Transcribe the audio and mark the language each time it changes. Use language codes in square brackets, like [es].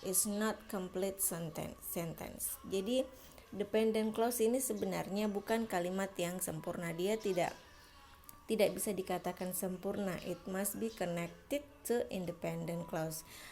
[en] Is not complete sentence. [id] Jadi dependent clause ini sebenarnya bukan kalimat yang sempurna. Dia tidak bisa dikatakan sempurna. [en] It must be connected to independent clause.